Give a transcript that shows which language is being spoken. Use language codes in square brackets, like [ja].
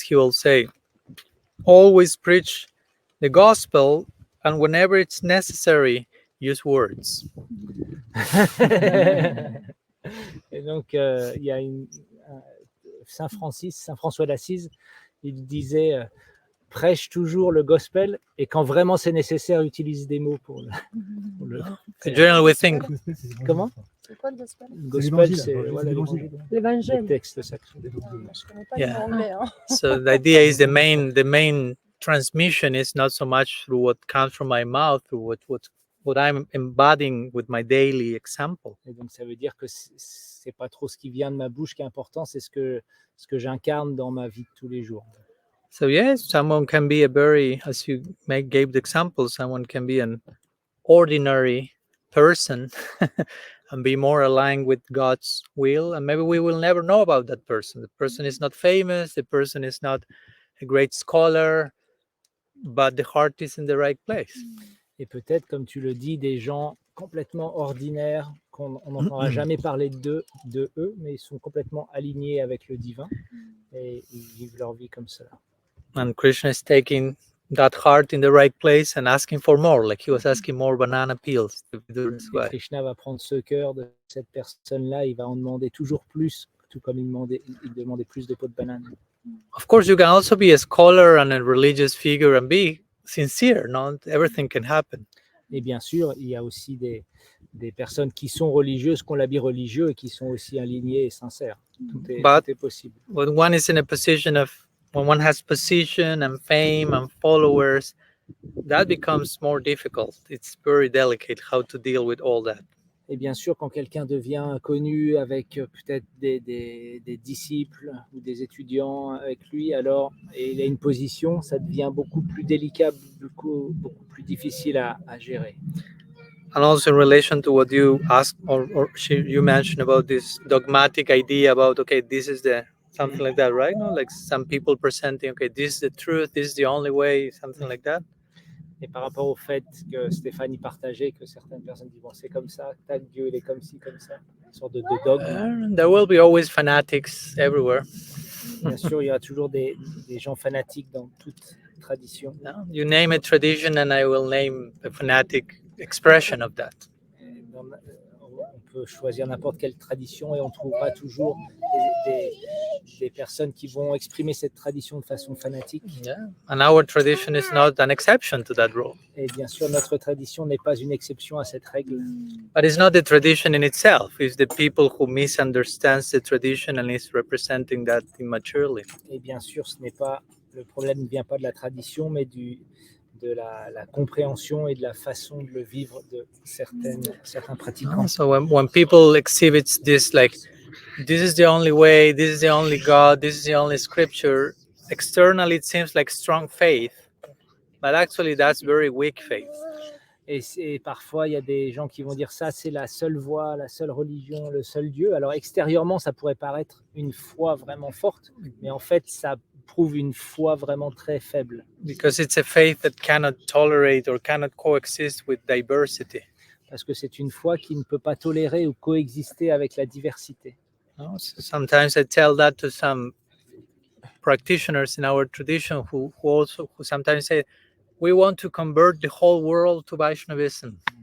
[en] He will say, always preach the gospel, and whenever it's necessary, use words. [fr] Et donc, il y a Saint François d'Assise, il disait prêche toujours le gospel et quand vraiment c'est nécessaire, utilise des mots pour le... [en] Generally, we think. [fr] Comment? C'est quoi le gospel? Le gospel, c'est L'évangile. le texte sacré. Je connais pas [en] Yeah. [fr] l'anglais. Hein. [en] So the idea is the main transmission is not so much through what comes from my mouth, through what I'm embodying with my daily example. [fr] Et donc ça veut dire que c'est pas trop ce qui vient de ma bouche qui est important, c'est ce que j'incarne dans ma vie de tous les jours. [en] So yes, someone can be as you gave the example, someone can be an ordinary person and be more aligned with God's will. And maybe we will never know about that person. The person is not famous, the person is not a great scholar, but the heart is in the right place. [fr] Et peut-être, comme tu le dis, des gens complètement ordinaires, qu'on n'entendra jamais parler de eux, mais ils sont complètement alignés avec le divin et ils vivent leur vie comme cela. [en] And Krishna is taking that heart in the right place and asking for more, like he was asking more banana peels to do this [fr] Et [en] way. [fr] Krishna va prendre ce cœur de cette personne-là, il va en demander toujours plus, tout comme il demandait plus de pots de banane. [en] Of course, you can also be a scholar and a religious figure and be sincere. Not everything can happen. [fr] Et bien sûr, il y a aussi des personnes qui sont religieuses, qui ont l'habit religieux et qui sont aussi alignées et sincères. Tout est possible. [en] When one is in a position of, when one has position and fame and followers, that becomes more difficult. It's very delicate how to deal with all that. [fr] Et bien sûr, quand quelqu'un devient connu avec peut-être des disciples ou des étudiants avec lui, alors et il a une position, ça devient beaucoup plus délicat, beaucoup plus difficile à gérer. [en] And also in relation to what you asked you mentioned about this dogmatic idea about, okay, this is the something like that, right? No, like some people presenting, okay, this is the truth, this is the only way, something like that. [fr] Et par rapport au fait que Stéphanie partageait, que certaines personnes disent, bon, c'est comme ça, tac, Dieu, il est comme ci, comme ça, une sorte de dogme. [en] There will be always fanatics everywhere. [fr] Bien sûr, il y aura toujours des gens fanatiques dans toute tradition. [en] No? You name a tradition and I will name a fanatic expression of that. [fr] On peut choisir n'importe quelle tradition et on trouvera toujours des personnes qui vont exprimer cette tradition de façon fanatique. [en] Yeah. And our tradition is not an exception to that rule. [fr] Et bien sûr, notre tradition n'est pas une exception à cette règle. [en] But it's not the tradition in itself. It's the people who misunderstands the tradition and is representing that immaturely. [fr] Et bien sûr, le problème ne vient pas de la tradition, mais de la compréhension et de la façon de le vivre de certains pratiquants. [en] So when people exhibit this, like, this is the only way, this is the only God, this is the only scripture, externally it seems like strong faith, but actually that's very weak faith. [fr] Et parfois, il y a des gens qui vont dire ça, c'est la seule voie, la seule religion, le seul Dieu. Alors extérieurement, ça pourrait paraître une foi vraiment forte, mais en fait, ça prouve une foi vraiment très faible. [en] Because it's a faith that cannot tolerate or cannot coexist with diversity. [fr] Parce que c'est une foi qui ne peut pas tolérer ou coexister avec la diversité. [en] So sometimes I tell that to some practitioners in our tradition who sometimes say, we want to convert the whole world to Vaishnavism.